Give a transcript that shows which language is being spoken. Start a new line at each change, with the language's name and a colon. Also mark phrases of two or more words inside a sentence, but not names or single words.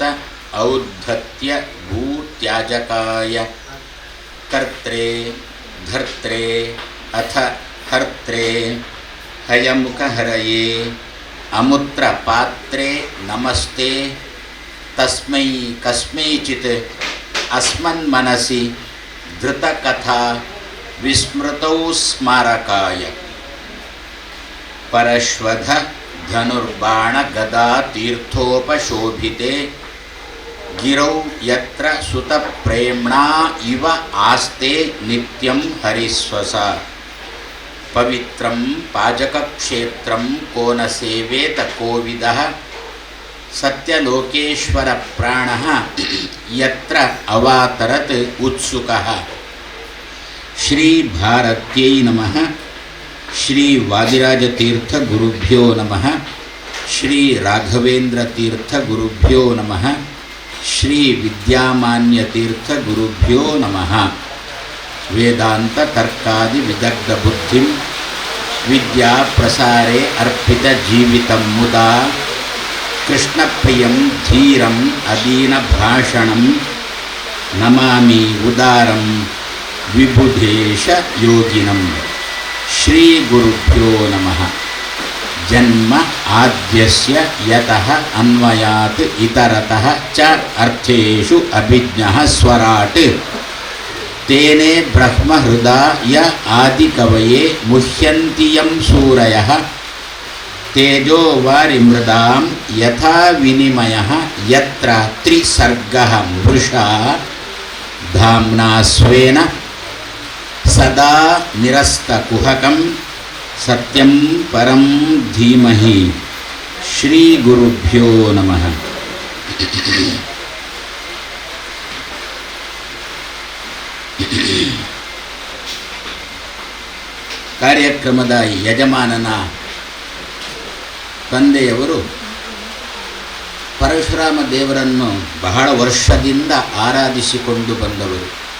Sanskrit: ಔದ್ಧತ್ಯ ಭೂತ್ಯಾಜಕಾಯ ಕರ್ತ್ರೇ ಧರ್ತ್ರೇ ಅಥ ಹರ್ತ್ರೇ ಹಯಮುಖಹರಯೇ ಅಮುತ್ರ ಪಾತ್ರೇ ನಮಸ್ತೆ ತಸ್ಮೈ ಕಸ್ಮೈಚಿತ್ ಅಸ್ಮನ್ಮನಸಿ ಧೃತಕಥಾ ವಿಸ್ಮೃತೌ ಸ್ಮಾರಕಾಯ ಪರಶ್ವಧ ಧನುರ್ಬಾಣ ಗದಾ ತೀರ್ಥೋಪಶೋಭಿತೆ ಗಿರೌ ಯತ್ರ ಸುತಪ್ರೇಮ್ಣಾ ಇವ ಆಸ್ತೆ ನಿತ್ಯಂ ಹರಿಸ್ವಸ ಪವಿತ್ರಂ ಪಾಜಕಕ್ಷೇತ್ರಂ ಕೋ ನ ಸೇವೇತ ಕೋವಿದಃ ಸತ್ಯಲೋಕೇಶ್ವರ ಪ್ರಾಣಃ ಯತ್ರ ಅವಾತರತ್ ಉತ್ಸುಕಃ. ಶ್ರೀ ಭಾರತ್ಯೈ ನಮಃ. ಶ್ರೀ ವಾದಿರಾಜತೀರ್ಥ ಗುರುಭ್ಯೋ ನಮಃ. ಶ್ರೀ ರಾಘವೇಂದ್ರ ತೀರ್ಥ ಗುರುಭ್ಯೋ ನಮಃ. ಶ್ರೀ ವಿದ್ಯಾಮಾನ್ಯ ತೀರ್ಥ ಗುರುಭ್ಯೋ ನಮಃ. ವೇದಾಂತ ತರ್ಕಾದಿ ವಿದಗ್ಧ ಬುದ್ಧಿಂ ವಿದ್ಯಾ ಪ್ರಸಾರೇ ಅರ್ಪಿತ ಜೀವಿತಂ ಮುದಾ ಕೃಷ್ಣಪ್ರಿಯಂ ಧೀರಂ ಅದೀನ ಭಾಷಣಂ ನಮಾಮಿ ಉದಾರಂ ವಿಬುಧೇಶ ಯೋಗಿನಂ. ಶ್ರೀ ಗುರುಭ್ಯೋ ನಮಃ. ಜನ್ಮ ಆದ್ಯಸ್ಯ ಯತಃ ಅನ್ವಯಾತ್ ಇತರತಃ ಚ ಅರ್ಥೇಷು ಅಭಿಜ್ಞಃ ಸ್ವರಾಟ್ ತೇನೇ ಬ್ರಹ್ಮ ಹೃದಯ ಆದಿಕವಯೇ ಮುಹ್ಯಂತಿ ಯಂ ಸೂರಯಃ ತೇಜೋ ವಾರಿಮೃದಾಂ ಯಥಾ ವಿನಿಮಯಃ ಯತ್ರ ತ್ರಿಸರ್ಗಃ ಮೃಷಾ ಧಾಮ್ನಾ ಸ್ವೇನ ಸದಾ ನಿರಸ್ತಕುಹಕಂ ಸತ್ಯಂ ಪರಂ ಧೀಮಹಿ. ಶ್ರೀ ಗುರುಭ್ಯೋ ನಮಃ.
Kannada: ಕಾರ್ಯಕ್ರಮದ ಯಜಮಾನನ ತಂದೆಯವರು ಪರಶುರಾಮ ದೇವರನ್ನು ಬಹಳ ವರ್ಷದಿಂದ ಆರಾಧಿಸಿಕೊಂಡು ಬಂದವರು.